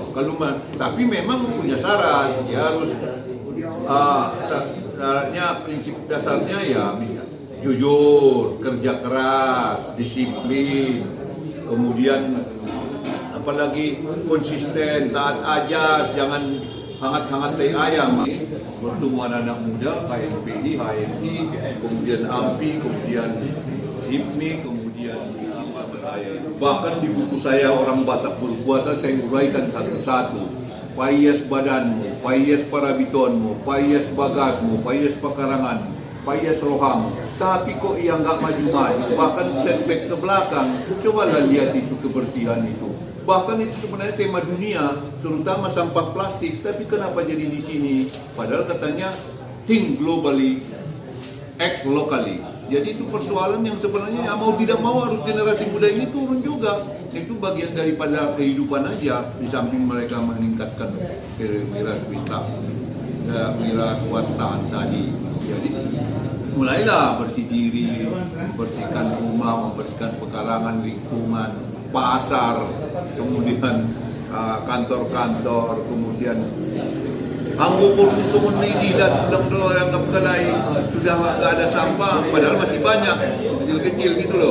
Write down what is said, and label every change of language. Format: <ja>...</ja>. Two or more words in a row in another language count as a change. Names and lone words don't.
<id>Tapi memang punya syarat, ya harus syaratnya, prinsip dasarnya ya jujur, kerja keras, disiplin, kemudian apalagi konsisten, taat ajas, jangan hangat-hangat tai ayam. bertemu anak muda, KMPI, HMI, kemudian AMPI, kemudian HIPMI, kemudian bahkan di buku saya Orang Batak Berpuasa saya uraikan satu-satu.</id> <bbc>Payes badanmu, payes parabitonmu, payes bagasmu, payes pekaranganmu, payes rohamu.</bbc> <id>Tapi kok ia nggak maju-maju, bahkan setback ke belakang. Cobalah lihat itu kebersihan itu. Bahkan itu sebenarnya tema dunia, terutama sampah plastik. Tapi kenapa jadi di sini? Padahal katanya</id> <en>think globally, act locally.</en> <id>Jadi itu persoalan yang sebenarnya mau tidak mau harus generasi muda ini turun juga. Itu bagian daripada kehidupan aja, di samping mereka meningkatkan wiraswastaan tadi. Jadi mulailah bersih diri, membersihkan rumah, membersihkan pekarangan, lingkungan, pasar, kemudian kantor-kantor, kemudian anggur pun ini dan yang kelai sudah nggak ada sampah, padahal masih banyak kecil-kecil gitu loh.</id>